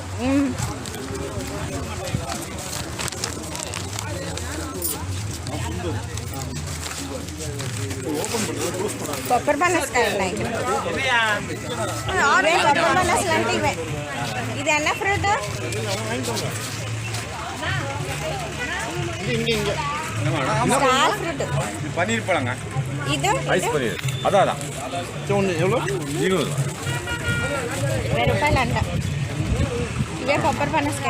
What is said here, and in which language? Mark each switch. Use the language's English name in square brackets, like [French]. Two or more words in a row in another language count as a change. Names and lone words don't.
[Telugu] కొబ్బరి బనస్కాయ ఉన్నాయి ఇక్కడ. కొబ్బరి బనస్లు అంటే ఇవే. ఇది అన్న [English] fruit star fruit [Tamil] பன்னீர் பழங்க. இது ஐஸ் பன்னீர். அதான் எவ்வளோ? 20 [Telugu] రూపాయలు అంట. ఇవే కొబ్బరి పనసకాయ.